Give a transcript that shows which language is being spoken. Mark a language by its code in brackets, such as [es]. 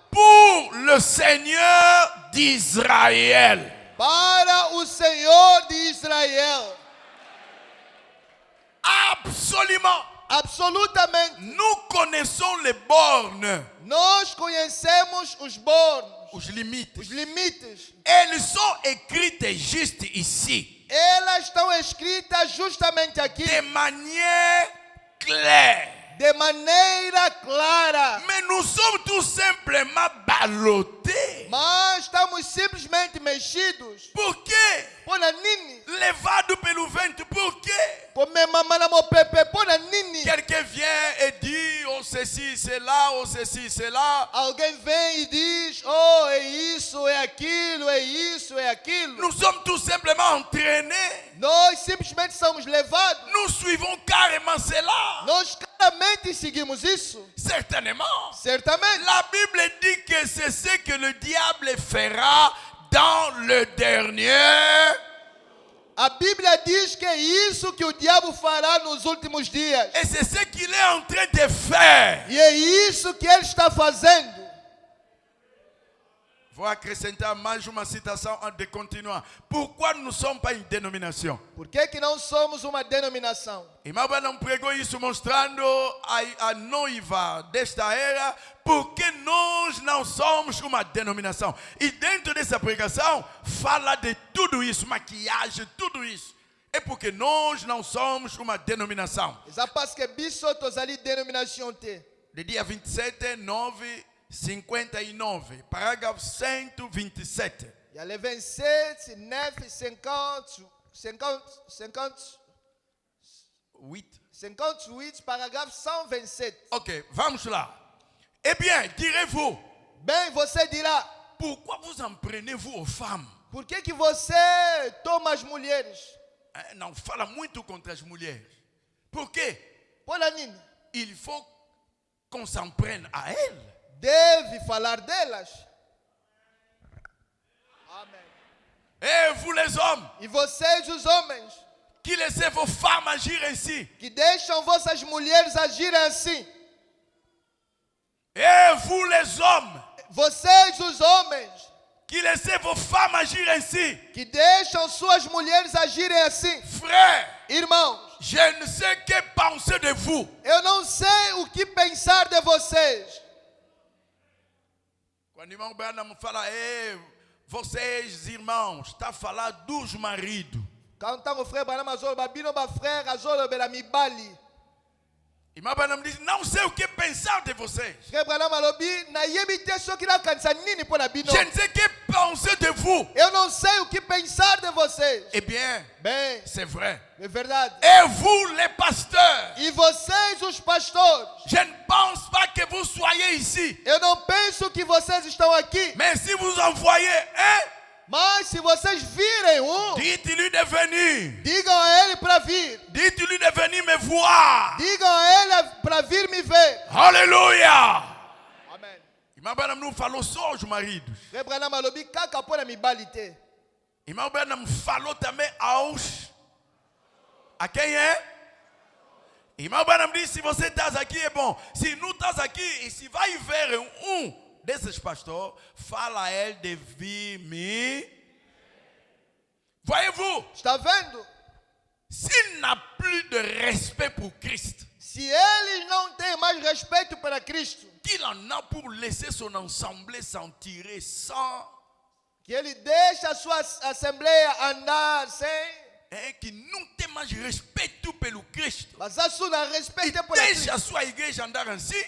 [fr] pour le Seigneur d'Israël. [pt] para o Senhor de Israel. [fr] Absolument. [pt] Absolutamente. [fr] Nous connaissons les bornes, [pt] Nós conhecemos os bornos, [fr] les limites. [pt] os limites. [fr] Elles sont écrites juste ici, [pt] Elas estão escritas justamente aqui, [fr] de manière claire. [pt] de maneira clara. [fr] Mais nous sommes tout simplement ballottés. [pt] Mas estamos simplesmente mexidos. Por quê? [ln] Pona nini? [pt] Levado pelo vento, por quê? [ln] Come mama na mo pepe, pona nini? [fr] Quelqu'un vient et dit, oh ceci, c'est là, oh ceci, c'est là. [pt] Alguém vem e diz: oh, é isso, é aquilo, é isso, é aquilo. [fr] Nous sommes tout simplement entraînés. [pt] Nós simplesmente somos levados. [fr] Nous suivons carrément cela. [pt] Nós claramente seguimos isso. [fr] Certainement. [pt] Certamente. [fr] La Bible dit que c'est ce que le diable fera dans le dernier. [pt] A Bíblia diz que é isso que o diabo fará nos últimos dias. [fr] Et c'est ce qu'il est en train de faire. [pt] E é isso que ele está fazendo. Vou acrescentar mais uma citação antes de continuar. [fr] Pourquoi nous ne sommes pas une dénomination? [pt] Por que não somos uma denominação? Irmão não pregou isso mostrando a noiva desta era porque nós não somos uma denominação. E dentro dessa pregação fala de tudo isso, maquiagem, tudo isso. É porque nós não somos uma denominação. [ln] Eza parce que biso tozali dénomination te. [pt] De dia 27, 9, 59, parágrafo 127. [fr] Il y a les 27, 9, 50, 58, paragraphe 127. [pt] Ok, vamos lá. [fr] Eh bien, direz-vous, [pt] Bem, você dirá: [fr] pourquoi vous en prenez-vous aux femmes? [pt] por que você toma as mulheres? Não fala muito contra as mulheres. Por quê? [ln] Pona nini? [fr] Il faut qu'on s'en prenne à elles. [pt] Deve falar delas. Amém. [fr] Et vous les hommes, [pt] E vocês, os homens, [fr] qui laissez vos femmes agir ainsi. [pt] que deixam vossas mulheres agirem assim. [fr] Et vous les hommes, [pt] Vocês, os homens, [fr] qui laissez vos femmes agir ainsi. [pt] que deixam suas mulheres agirem assim. [fr] Frères, [pt] Irmãos, [fr] je ne sais que penser de vous. [pt] eu não sei o que pensar de vocês. Quando o irmão Branham fala, vocês irmãos, está a falar dos maridos. [ln] Quand o frère Branham azolo babino ba frère azolo bela mibali. [pt] Irmão Branham diz, não sei o que pensar de vocês. [ln] Frère Branham alobi na yebi te soki na kanisa nini pona bino. [fr] Je ne sais que penser de vous. vous. [pt] Eu não sei o que pensar de vocês. [fr] Eh bien, [pt] Bem, [fr] c'est vrai. [pt] é verdade. [fr] Et vous, les pasteurs, [pt] E vocês, os pastores, [fr] je ne pense pas que vous soyez ici. [pt] eu não penso que vocês estão aqui. [fr] Mais si vous envoyez un, [pt] Mas se vocês virem [fr] dites-lui de venir. [pt] digam a ele para vir. [fr] Dites-lui de venir me voir. [pt] Digam a ele para vir me ver. [fr] Alléluia. [pt] Amém. Irmão Branham não falou só aos maridos. [ln] Rebranam alobi kaka mpona mibali te. [pt] Irmão Branham falou também aos... A quem é? Irmão Branham disse, se você está aqui é bom. Se não está aqui, e se vai ver desses pastores, fala a ele de vir me... [fr] Voyez-vous? [pt] Está vendo? [fr] S'il n'a plus de respect pour Christ, [pt] Se eles não têm mais respeito para Cristo, [fr] qu'il en a pour laisser son assemblée s'en tirer sans... [pt] que ele deixa a sua assembleia andar sem, que não tem mais respeito pelo Cristo. mas a sua respeito por Deixa Cristo. a sua igreja andar assim.